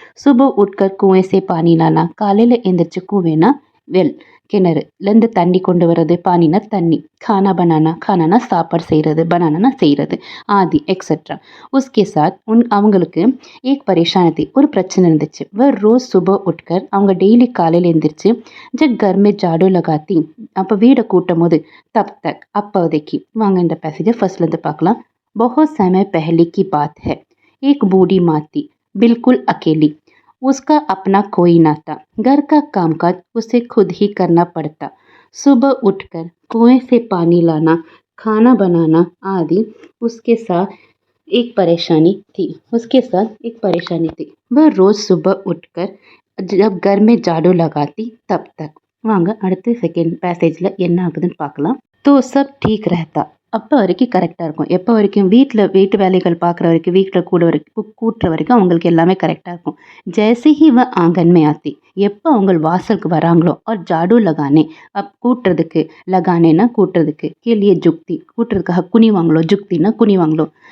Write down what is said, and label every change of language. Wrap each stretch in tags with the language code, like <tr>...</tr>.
<hi>சுப உட்கர் குவே சே பானி லானா,</hi> <ta>காலையில் எந்திரிச்சு கூவேனா வெல், கிணறுலேருந்து தண்ணி கொண்டு வர்றது, பானினா தண்ணி,</ta> <hi>खाना बनाना,</hi> <ta>खाना சாப்பாடு செய்கிறது, बनाना செய்கிறது, ஆதி எக்ஸெட்ரா. உஸ்கே சாத் அவங்களுக்கு ஏக் பரேஷானி, ஒரு பிரச்சனை இருந்துச்சு. ரோஸ் சுப உட்கர், அவங்க டெய்லி காலையில் எழுந்திரிச்சு</ta> <hi>ஜப் கர்மே ஜாடு லகாத்தி,</hi> <ta>அப்போ வீடை கூட்டும் போது தப் தக், அப்போதைக்கு. வாங்க இந்த பேசேஜை ஃபர்ஸ்ட்லேருந்து பார்க்கலாம்.</ta> <hi>बहुत समय पहले की बात है, एक बूढ़ी माती बिल्कुल अकेली, उसका अपना कोई ना था, घर का कामकाज उसे खुद ही करना पड़ता. सुबह उठकर कुएं से पानी लाना, खाना बनाना आदि उसके साथ एक परेशानी थी. वह रोज सुबह उठकर जब घर में झाड़ू लगाती तब तक.</hi> <ta>வாங்க அடுத்த செகண்ட் பேசேஜில் என்ன ஆகுதுன்னு பார்க்கலாம்.</ta> <hi>तो सब ठीक रहता,</hi> <ta>அப்போ வரைக்கும் கரெக்டாக இருக்கும். எப்போ வரைக்கும்? வீட்டு வேலைகள் பார்க்குற வரைக்கும், வீட்டில் கூட்டுற வரைக்கும் அவங்களுக்கு எல்லாமே கரெக்டாக இருக்கும்.</ta> <hi>ஜெய்சி ஹி வ ஆங்கன்மே ஆத்தி,</hi> <ta>எப்போ அவங்க வாசலுக்கு வராங்களோ,</ta> <hi>और ஜாடு லகானே,</hi> <ta>கூட்டுறதுக்கு, லகானேனா கூட்டுறதுக்கு,</ta> <hi>கேலியே ஜுக்தி,</hi> <ta>கூட்டுறதுக்காக குனிவாங்களோ, ஜுக்தினா குனிவாங்களோ.</ta>